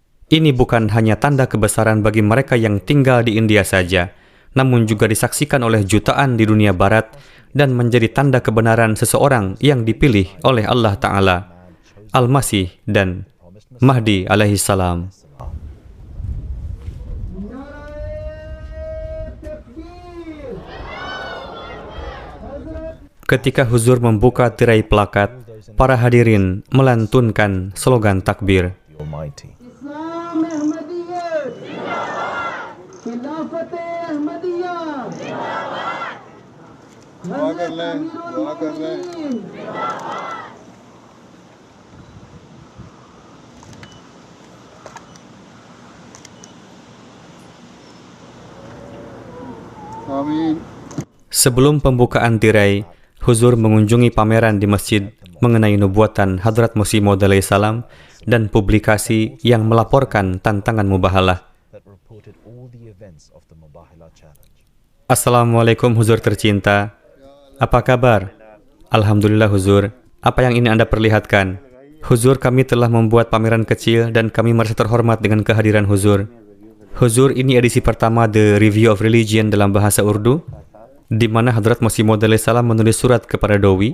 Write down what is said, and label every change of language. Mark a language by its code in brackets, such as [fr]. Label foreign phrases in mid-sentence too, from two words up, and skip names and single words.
[id] Ini bukan hanya tanda kebesaran bagi mereka yang tinggal di India saja, namun juga disaksikan oleh jutaan di dunia barat dan menjadi tanda kebenaran seseorang yang dipilih oleh [ar] الله تعالى, [id] Al-Masih dan Mahdi [ar] عليه السلام. [id] Ketika Huzur membuka tirai plakat, para hadirin melantunkan slogan takbir. [en] Almighty. [ur] اسلام احمدیت خلافت احمدیہ حضرت امیر المومنین [id] Amin. Sebelum pembukaan tirai, Huzur mengunjungi pameran di masjid mengenai nubuatan Hadrat Masih Maud [ar] عليه السلام [id] dan publikasi yang melaporkan tantangan mubahalah. [en] That reported all the events of the Mubahalah challenge. [id] Assalamualaikum Huzur tercinta. Apa kabar? Alhamdulillah Huzur. Apa yang ini Anda perlihatkan? Huzur, kami telah membuat pameran kecil dan kami merasa terhormat dengan kehadiran Huzur. Huzur, ini edisi pertama The Review of Religion dalam bahasa Urdu, di mana Hadrat Masih Maud [ar] عليه السلام [id] menulis surat kepada Dowi.